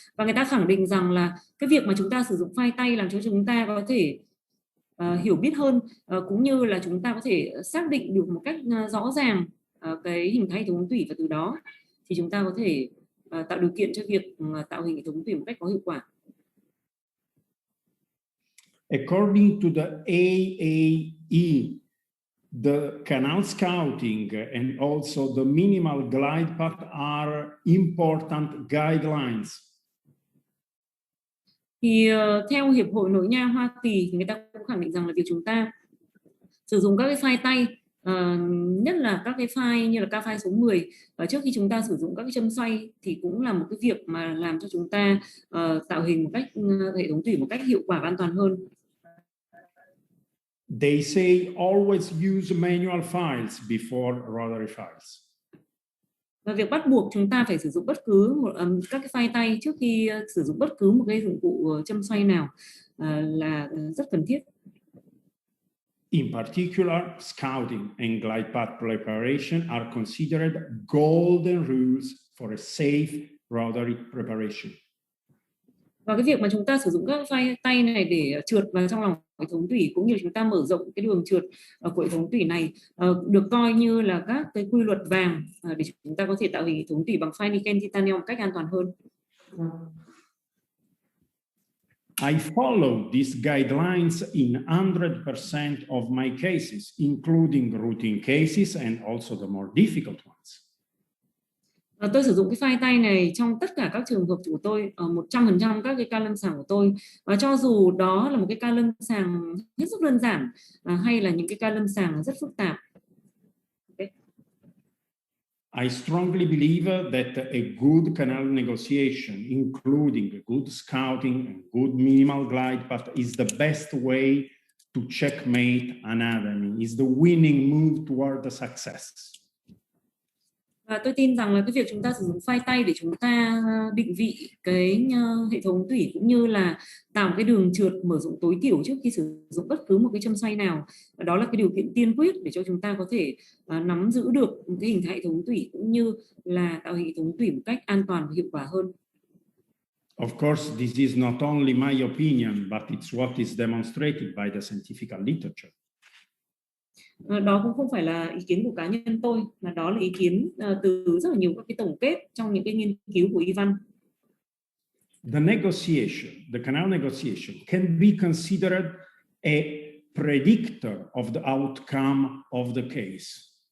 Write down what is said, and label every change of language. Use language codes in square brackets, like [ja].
[vi] Và người ta khẳng định rằng là cái việc mà chúng ta sử dụng file tay làm cho chúng ta có thể hiểu biết hơn, cũng như là chúng ta có thể xác định được một cách rõ ràng cái hình thái hệ thống tủy, và từ đó thì chúng ta có thể tạo điều kiện cho việc tạo hình hệ thống tủy một cách có hiệu quả. [en] According to the AAE, the canal scouting and also the minimal glide path are important guidelines. [vi] Thì theo Hiệp hội Nội Nha Hoa Kỳ thì người ta cũng khẳng định rằng là việc chúng ta sử dụng các cái file tay Nhất là các cái file như là ca file số 10, trước khi chúng ta sử dụng các cái châm xoay thì cũng là một cái việc mà làm cho chúng ta tạo hình một cách hệ thống tủy một cách hiệu quả và an toàn hơn. [en] They say always use manual files before rotary files. [vi] Và việc bắt buộc chúng ta phải sử dụng bất cứ các cái file tay trước khi sử dụng bất cứ một cái dụng cụ châm xoay nào là rất cần thiết. [en] In particular, scouting and glide path preparation are considered golden rules for a safe rotary preparation. [vi] Và cái việc mà chúng ta sử dụng các file tay này để trượt vào trong lòng hệ thống tủy cũng như chúng ta mở rộng cái đường trượt của hệ thống tủy này được coi như là các cái quy luật vàng để chúng ta có thể tạo hình hệ thống tủy bằng file niken titanium một cách an toàn hơn. [en] I follow these guidelines in 100% of my cases, including routine cases and also the more difficult ones. [vi] Tôi sử dụng cái file tay này trong tất cả các trường hợp của tôi, 100% các cái ca lâm sàng của tôi, và cho dù đó là một cái ca lâm sàng hết sức đơn giản hay là những cái ca lâm sàng rất phức tạp. [en] I strongly believe that a good canal negotiation, including a good scouting and good minimal glide path, is the best way to checkmate an enemy, is the winning move toward the success. [vi] Và tôi tin rằng là cái việc chúng ta sử dụng file tay để chúng ta định vị cái hệ thống tủy cũng như là tạo cái đường trượt mở rộng tối thiểu trước khi sử dụng bất cứ một cái châm xoay nào, và đó là cái điều kiện tiên quyết để cho chúng ta có thể nắm giữ được cái hình thái hệ thống tủy cũng như là tạo hệ thống tủy một cách an toàn và hiệu quả hơn. [en] Of course, this is not only my opinion, but it's what is demonstrated by the scientific literature. [vi] Đó cũng không phải là ý kiến của cá nhân tôi, mà đó là ý kiến từ rất là nhiều các cái tổng kết trong những cái nghiên cứu của y văn. [en] The canal negotiation can be considered a predictor of the outcome of the case.